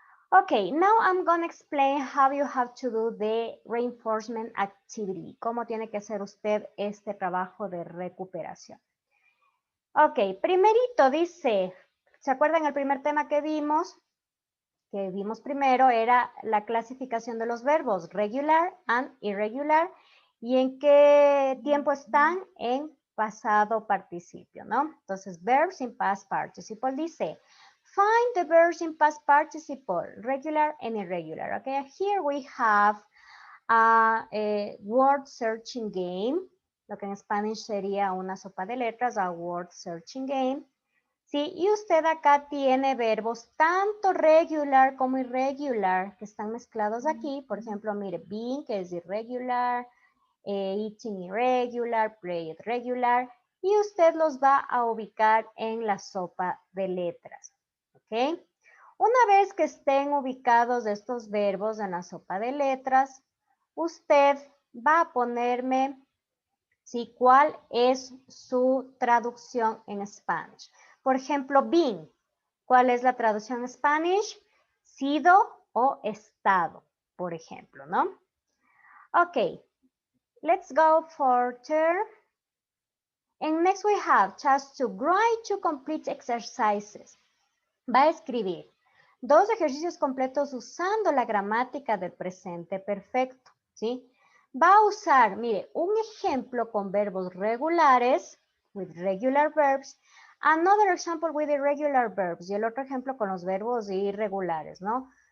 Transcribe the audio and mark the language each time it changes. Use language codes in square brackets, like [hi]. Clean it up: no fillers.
[en] Okay, now I'm going to explain how you have to do the reinforcement activity. [es] Cómo tiene que hacer usted este trabajo de recuperación. Ok, primerito dice, ¿se acuerdan el primer tema que vimos? Que vimos primero era la clasificación de los verbos [en] regular and irregular [es] y en qué tiempo están en pasado participio, ¿no? Entonces, [en] verbs in past participle [es] dice, [en] find the verbs in past participle, regular and irregular. Okay, here we have a word searching game, [es] lo que en español sería una sopa de letras, [en] a word searching game. [es] Sí, y usted acá tiene verbos tanto regular como irregular que están mezclados aquí. Por ejemplo, mire, being, que es irregular, eating irregular, play regular, y usted los va a ubicar en la sopa de letras. ¿Ok? Una vez que estén ubicados estos verbos en la sopa de letras, usted va a ponerme, ¿sí? ¿Cuál es su traducción en Spanish? Por ejemplo, been. ¿Cuál es la traducción en Spanish? Sido o estado, por ejemplo, ¿no? [en] Ok, let's go further. And next we have just to write to complete exercises. [es] Va a escribir 2 ejercicios completos usando la gramática del presente perfecto, ¿sí? Va a usar, mire, un ejemplo con verbos regulares, [en] with regular verbs, another example with irregular verbs, [es] y el otro ejemplo con los verbos irregulares, ¿no?